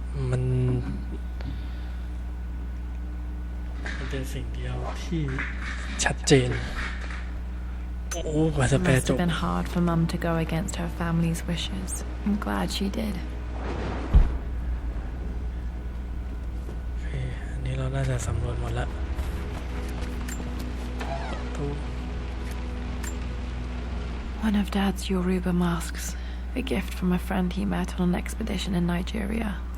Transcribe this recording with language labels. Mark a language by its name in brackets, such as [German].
[Thai] มันเป็นสิ่งเดียวที่ชัดเจนโอ้กว่าจะแปล [English] It must จ have บ been hard for Mum to go against her family's wishes. I'm glad she did. [Thai] โอเคอันนี้เราน่าจะสำรวจหมดละตู้ [English] One of Dad's Yoruba masks. A gift from a friend he met on an expedition in Nigeria.